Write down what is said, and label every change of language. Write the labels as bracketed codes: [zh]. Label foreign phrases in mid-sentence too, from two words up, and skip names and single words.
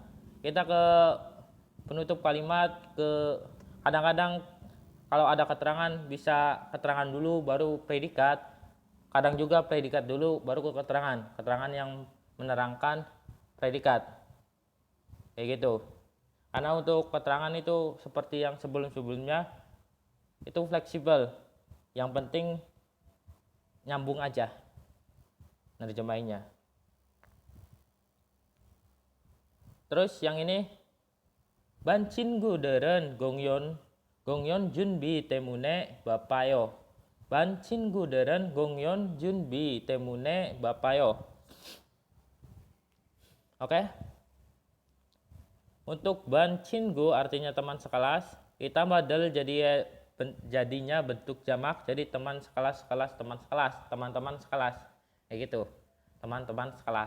[id] Kita ke penutup kalimat, ke kadang-kadang kalau ada keterangan bisa keterangan dulu baru predikat, kadang juga predikat dulu baru ke keterangan yang menerangkan predikat, kayak gitu. Karena untuk keterangan itu seperti yang sebelum-sebelumnya itu fleksibel, yang penting nyambung aja nerjemahinnya. Terus yang ini [ko] 반 친구들은 공연 준비 때문에 바빠요. 반 친구들은 공연 준비 때문에 바빠요. [id] Oke. Untuk [ko] 반 친구 [id] artinya teman sekelas, kita badal jadinya bentuk jamak, jadi teman sekelas, teman-teman sekelas. Kayak gitu. Teman-teman sekelas.